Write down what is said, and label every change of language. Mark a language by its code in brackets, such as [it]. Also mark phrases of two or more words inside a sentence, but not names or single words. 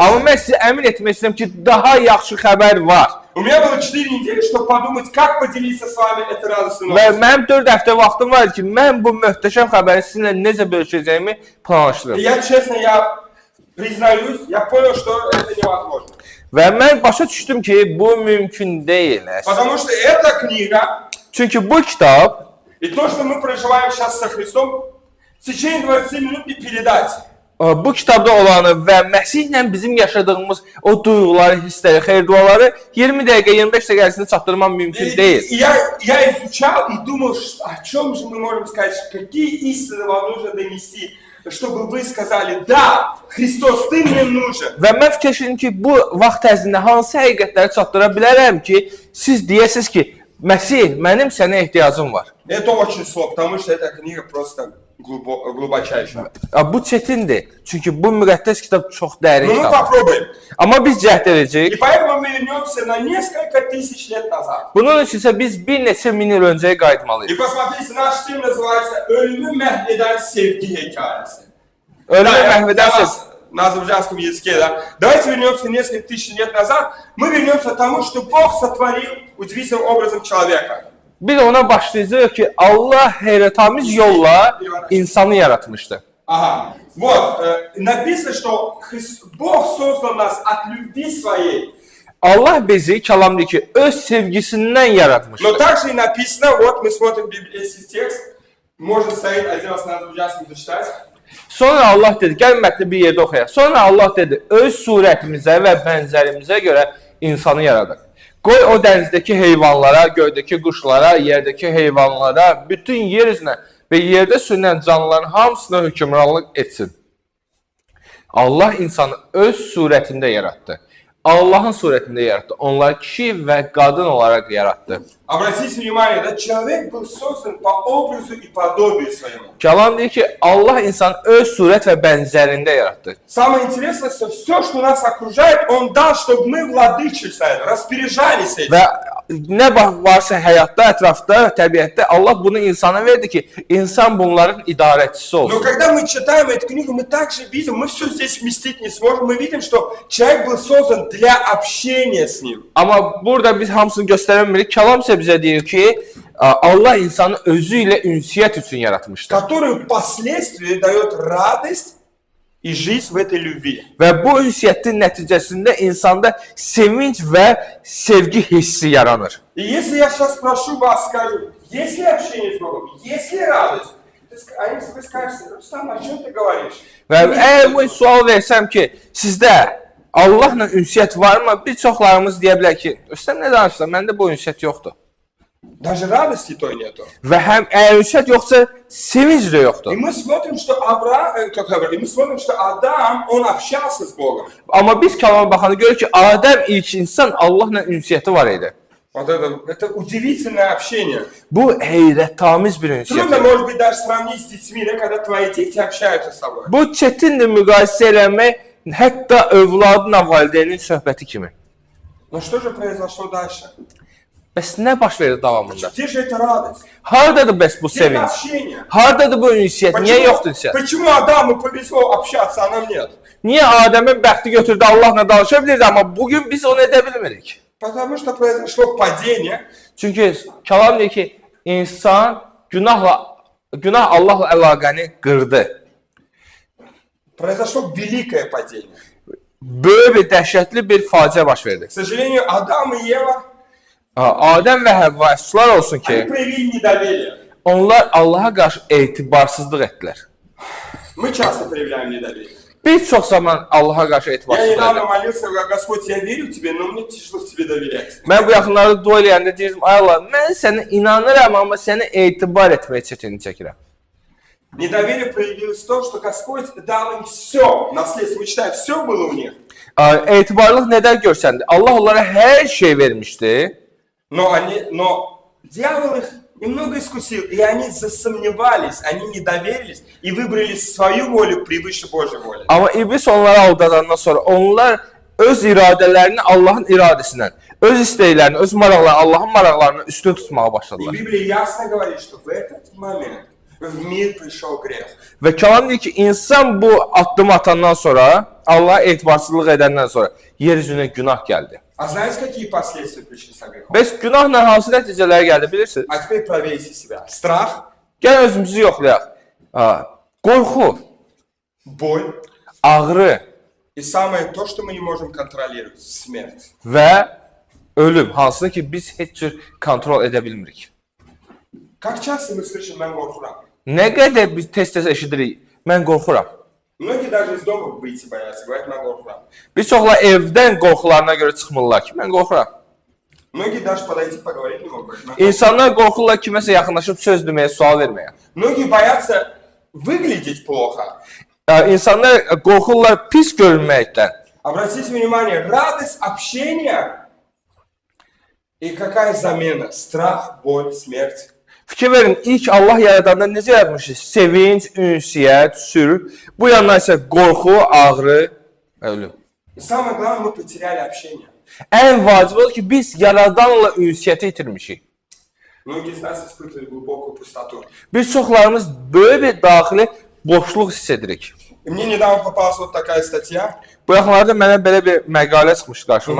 [az] Amma mən sizə əmin etmək istəyirəm ki, daha yaxşı xəbər var. [ru] У меня было 4 недели, чтобы подумать, как поделиться с вами этой радостной [az] Və [ru] новостью. [az] mənim 4 həftə vaxtım var ki, mən bu möhtəşəm xəbəri sizinlə necə bölüşəcəyimi [ru] И [az] planlaşdırıram. [ru] я честно, я признаюсь, я понял, что это невозможно. [az] Və mən başa düşdüm ki, bu mümkün deyil. [ru] Потому что эта книга [az] Çünki bu kitab [ru] и то, что мы проживаем сейчас со Христом, в течение 20 минут не передать. [az] bu kitabda olanı və Məsihlə bizim yaşadığımız o duyğuları, hissləri, xeyir-duaları 20 dəqiqə, 25 dəqiqə ərzində çatdırmam mümkün deyil. [ru] И я изучал и думал, о чем же мы можем сказать, какие истины вам нужно донести, чтобы вы сказали, да, Христос, ты мне нужен. [az] Və mən fikirləşirdim ki, bu vaxt ərzində hansı həqiqətləri çatdıra bilərəm ki, siz deyəsiniz ki, Məsih, mənim sənə ehtiyacım var. [ru] Это очень сложно, потому что эта книга просто глубочайшая. [az] Bu çətindir. Çünki bu müqəddəs kitab çox dərin [ru] Но мы [az] kitab. [ru] попробуем. [az] Amma biz cəhd [ru] И [az] edəcəyik. [ru] поэтому мы вернемся на несколько тысяч лет назад. [az] Bunun üçünsə biz bir neçə min il öncəyə [ru] И [az] qayıtmalıyıq. [ru] посмотрите, наш фильм называется «Ölümü mahveden sevgi hikayesi». [az] Ölümü [ru] я [az] məhvədən [ru] вас на азербайджанском языке, да. Давайте вернемся несколько тысяч лет назад. Мы вернемся к тому, что Бог сотворил удивительным образом человека. [az] Biz ona başlayacağıq ki, Allah heyrətamiz yolla insanı yaratmışdı. [ru] Ага. Вот, написано, что Бог создал нас от любви своей. [az] Allah bizi kəlamdır ki, öz sevgisindən yaratmışdı. [ru] Но также и написано, вот мы смотрим библейский текст, можно стоит один раз на азербайджанском зачитать. [az] Sonra Allah dedi, gəl mətni bir yerdə oxuyaq. Sonra Allah dedi, öz surətimizə və bənzərimizə görə insanı yaradıq. Qoy o dənizdəki heyvanlara, göydəki quşlara, yerdəki heyvanlara, bütün yer üzünə və yerdə sürünən canlıların hamısına hökmranlıq etsin. Allah insanı öz surətində yaratdı. Allahın surətində yaratdı. Onlar kişi və qadın olaraq yaratdı. [ru] Обратите внимание, да, человек был создан по образу и подобию своему. [az] Kəlam deyir ki, Allah insanı öz surət və bənzərində yaratdı. [ru] Самое интересное, что все, что нас окружает, Он дал, чтобы мы владычествовали, распоряжались этим. [az] Və nə varsa həyatda, ətrafda, təbiətdə Allah bunu insana verdi ki, insan bunların idarəçisi [ru] Но [az] olsun. [ru] когда мы читаем эту книгу, мы также видим, мы все здесь вместить не сможем, мы видим, что человек был создан для общения с Ним. [az] Amma burada biz hamısını göstərə bilmirik. Kəlam isə bizə deyir ki, Allah insanı özü ilə ünsiyyət üçün yaratmışdır. [ru] Который впоследствии дает радость и жизнь в этой любви. [az] Və bu ünsiyyətin nəticəsində insanda sevinç və sevgi hissi yaranır. [ru] И если я сейчас спрошу вас, скажу, есть ли общение с Богом, есть ли радость? Вы скажете, Рустам, о чем ты говоришь? [az] Və əgər bu sual versəm ki, sizdə Allahla ünsiyyət varmı? Bir çoxlarımız deyə bilər ki, Rüstəm nə danışırsan, məndə bu ünsiyyət yoxdur. [ru] Даже радости той нету. [az] Və həm əgər ünsiyyət yoxsa, sevinç də [ru] И [az] yoxdur. [ru] мы смотрим, что и мы смотрим, что Адам, он общался с Богом. [az] Amma biz kəlama baxanda görürük ki, Adəm ilk insan Allahla ünsiyyəti var idi. [ru] Вот это удивительное общение. [az] Bu heyrətamiz bir ünsiyyət. [ru] Трудно, может быть, даже сравнить с детьми, да, когда твои дети общаются с тобой. [az] Bu çətindir müqayisə eləmək, hətta övladla valideynin söhbəti kimi. [ru] Но что же произошло дальше? [az] Bəs nə baş verir davamında? [ru] Где же эта радость? [az] Hardadır bəs bu [ru] Где это [az] sevinç? [ru] общение? [az] Hardadır bu ünsiyyət? Niyə yoxdur ünsiyyət? [ru] Почему Адаму повезло общаться, а нам нет? [az] Niyə Adəmin bəxti götürdü, Allahla danışa bilirdi, amma bugün biz onu edə bilmirik. [ru] Потому что произошло падение. [az] Çünki kəlam deyir ki, günah Allahla əlaqəni qırdı. [ru] Произошло великое падение. [az] Böyük bir dəhşətli bir faciə baş verdi. [ru] К сожалению, Адам и Ева, [az] Adəm və Həvva əfsuslar olsun ki, [ru] они проявили недоверие. [az] onlar Allaha qarşı etibarsızlıq etdilər. [ru] Мы часто проявляем недоверие. [az] Biz çox zaman Allaha qarşı [ru] Я [az] etibarsızlıq [ru] недавно [az] etdik. [ru] молился, говорю, Господь, я верю в Тебе, но мне тяжело Тебе доверять. [az] Mən bu yaxınlarda dua eləyəndə deyirdim, ay Allah, mən sənə inanıram, amma sənə etibar etməyə çətinlik çəkirəm. [ru] Недоверие проявилось в том, что Господь дал им все. Наследство, мы читаем, все было у них. [az] Etibarlıq nədən görsəndi? Allah onlara hər şey vermişdi. [ru] Но дьявол их немного искусил, и они засомневались, они не доверились и выбрали свою волю превыше Божьей воли. [az] Amma iblis onları aldadandan sonra onlar öz iradələrini Allahın iradəsindən, öz istəklərini, öz maraqlarını, Allahın maraqlarını üstün tutmağa [ru] И [az] başladılar. [ru] Библия ясно говорит, что в этот момент в мир пришел грех. [az] Və kəlam deyir ki, insan bu addımı atandan sonra, Allaha etibarsızlıq edəndən sonra yer üzünə günah gəldi. [ru] А знаете, какие последствия пришли со грехом? [az] Bəs günahla hansı nəticələr gəldi bilirsiniz? [ru] А теперь проверьте себя. Страх, [az] Gəlin özümüzü yoxlayaq. Qorxu, [ru] боль [az] ağrı [ru] и самое то, что мы не можем контролировать, смерть. [az] və ölüm, hansını ki biz heç cür kontrol edə bilmirik. [ru] Как часто мы слышим [az] «mən qorxuram»? Nə qədər biz tez-tez eşidirik, mən qorxuram. [ru] Многие даже из дома выйти боятся, говорят [az] «mən qorxuram». Bir çoxlar evdən qorxularına görə çıxmırlar ki, mən qorxuram. [ru] Многие даже подойти поговорить не могут. [az] «mən qorxuram». İnsanlar qorxurlar kiməsə yaxınlaşıb söz deməyə, sual verməyə. [ru] Многие боятся выглядеть плохо. [az] İnsanlar qorxurlar pis görünməkdən. [ru] Обратите внимание, радость общения и какая замена? Страх, боль, смерть. [az] Fikir verin, ilk Allah yaradanda necə yaratmışıq? Sevinç, ünsiyyət, sülh. Bu yandan isə qorxu, ağrı, ölüm. [ru] И самое главное, мы потеряли общение. [az] Ən vacib odur ki, biz yaradanla ünsiyyəti itirmişik. [ru] Многие из нас испытывали глубокую пустоту. [az] Biz çoxlarımız böyük bir daxili boşluq hiss edirik. [ru] И мне недавно попалась вот такая статья. [az] Bu yaxınlarda mənə belə bir məqalə çıxmış qarşıma.